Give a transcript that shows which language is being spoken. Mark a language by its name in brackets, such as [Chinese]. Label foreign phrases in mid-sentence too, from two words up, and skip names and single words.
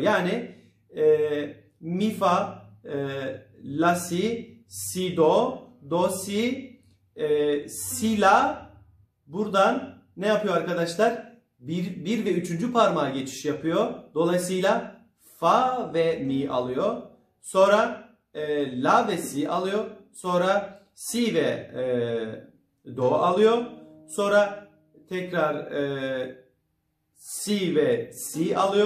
[Turkish] Yani mi, fa, la, si, do, do, si, si, la. Buradan ne yapıyor arkadaşlar? 1 ve 3. parmağa geçiş yapıyor. Dolayısıyla fa ve mi alıyor. Sonra la ve si alıyor. Sonra si ve do alıyor. Sonra tekrar si ve si alıyor.